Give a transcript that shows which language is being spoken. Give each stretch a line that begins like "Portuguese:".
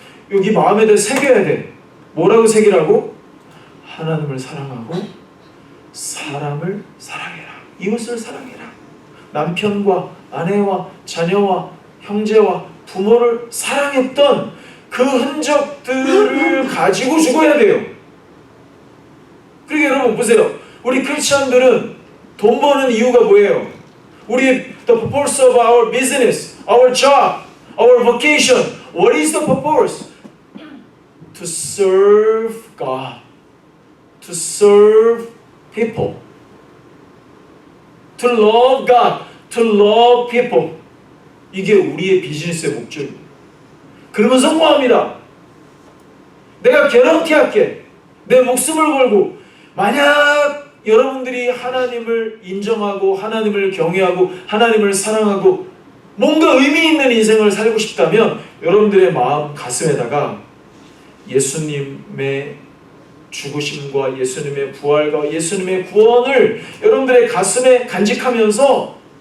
Korean: 여기 마음에다 새겨야 돼. 뭐라고 새기라고? 하나님을 사랑하고 사람을 사랑해라. 이웃을 사랑해라. 남편과 아내와 자녀와 형제와 부모를 사랑했던 그 흔적들을 가지고 죽어야 돼요. 그러니까 여러분 보세요. 우리 크리스천들은 돈 버는 이유가 뭐예요? 우리
English: the purpose of our business, our job, our vocation. What is the purpose? To serve God, to serve people, to love God, to love people.
Korean: 이게 우리의 비즈니스의 목적입니다. 그러면 성공합니다. 내가 개런티할게. 내 목숨을 걸고. 만약 여러분들이 하나님을 인정하고 하나님을 경외하고 하나님을 사랑하고 뭔가 의미 있는 인생을 살고 싶다면 여러분들의 마음 가슴에다가 예수님의 죽으심과 예수님의 부활과 예수님의 구원을 여러분들의 가슴에 간직하면서